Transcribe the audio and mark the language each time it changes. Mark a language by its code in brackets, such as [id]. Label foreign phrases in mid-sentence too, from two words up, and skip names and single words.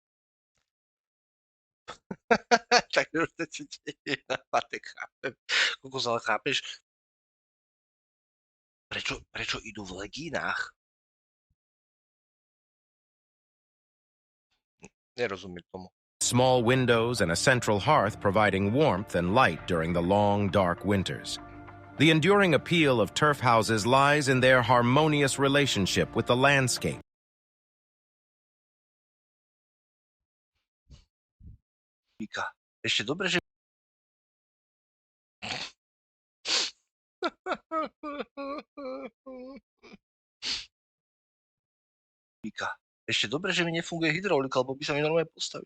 [sk] Tak už to je na patek, chápem. Kokos, ale chápeš? Prečo idú v legínach? Nerozumiem tomu. [en] Small windows and a central hearth providing warmth and light during the long, dark winters. The enduring appeal of turf houses lies in their harmonious relationship with the landscape. [sk] Ešte dobre, že... Ešte dobre, že mi nefunguje hydraulika, lebo by sa mi normálne postavil.